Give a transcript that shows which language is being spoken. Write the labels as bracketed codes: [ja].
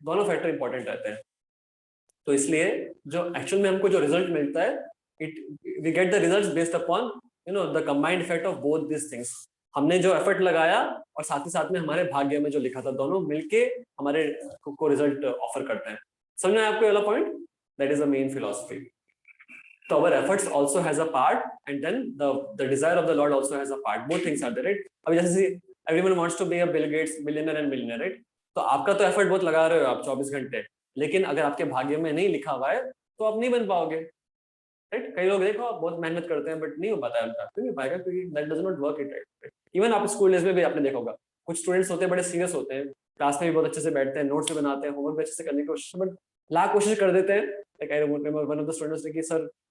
[hi] दोनों factor important रहते हैं. तो इसलिए जो एक्चुअल में हमको जो रिजल्ट मिलता है, [en] We get the results based upon the combined effect of both this things. [hi] हमने जो एफर्ट लगाया और साथ में हमारे भाग्य में जो लिखा था, दोनों मिलके हमारे को रिजल्ट ऑफर करते हैं. समझ में आपको वाला point? [en] That is the main philosophy. तो our efforts also has a part, and then the desire of the Lord also has a part. Both things are there, right? अभी जैसे everyone wants to be a Bill Gates, billionaire and millionaire, right? [hi] तो आपका तो effort बहुत लगा रहे हो आप 24 घंटे, लेकिन अगर आपके भाग्य में नहीं लिखा हुआ है तो आप नहीं बन पाओगे, राइट? कई लोग देखो आप बहुत मेहनत करते हैं बट नहीं हो पाता है उनका, क्यों नहीं पाएगा? क्योंकि [en] that does not work it, [hi] right? Even आप स्कूल डेज में भी आपने देखा होगा, कुछ स्टूडेंट्स होते हैं बड़े सीरियस होते हैं, क्लास में भी बहुत अच्छे से बैठते हैं, नोट्स भी बनाते हैं, होमवर्क भी अच्छे से करने की कोशिश, बट लाख कोशिश कर देते हैं. [en] like I remember one of the students [hi] ने कि सर